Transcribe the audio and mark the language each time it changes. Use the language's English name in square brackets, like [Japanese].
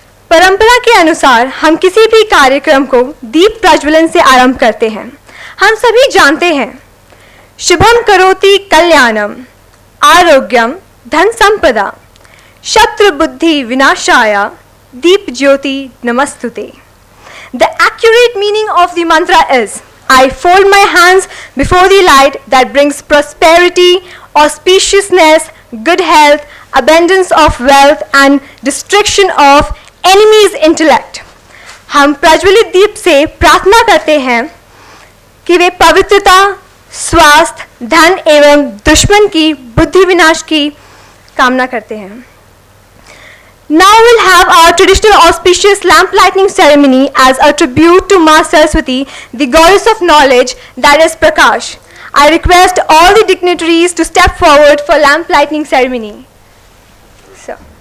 [Hindi] परंपरा के अनुसार हम किसी भी कार्यक्रम को दीप प्रज्वलन से आरंभ करते हैं। हम सभी जानते हैं [Sanskrit] शुभम करोति कल्याणम आरोग्यम धन संपदा शत्रु बुद्धि विनाशाय दीप ज्योति नमस्तुते। [English] The accurate meaning of the mantra is I fold my hands before the light that brings prosperity, auspiciousness, good health, abundance of wealth and destruction of enemy's intellect. [Hindi] हम प्रज्वलित दीप से प्रार्थना करते हैं कि वे पवित्रता, स्वास्थ्य, धन एवं दुश्मन की बुद्धि विनाश की कामना करते हैं। [English] Now we'll have our traditional auspicious lamp lighting ceremony as a tribute to Ma Saraswati, the goddess of knowledge, that is Prakash. I request all the dignitaries to step forward for lamp lighting ceremony. So.